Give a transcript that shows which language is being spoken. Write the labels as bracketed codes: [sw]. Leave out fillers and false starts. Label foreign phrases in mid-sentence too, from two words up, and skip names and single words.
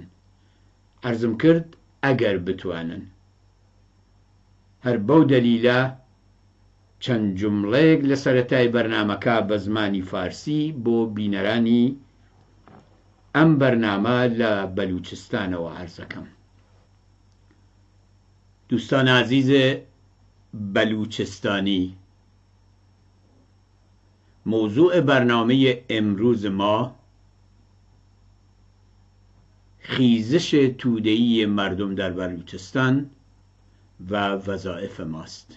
[ckb] عەرزم کرد ئەگەر بتوانن. هەر بەو دەلیلە چەند جومڵەیەک لە سەرەتای بەرنامەکە بە زمانی فارسی بۆ بینەرانی ئەم بەرنامە لە بەلوچستانەوە عەرزەکەم. [fa] دوستان عزیزە بەلوچستانی، موضوع برنامه امروز ما خیزش توده‌ای مردم در بلوچستان و وظایف ماست.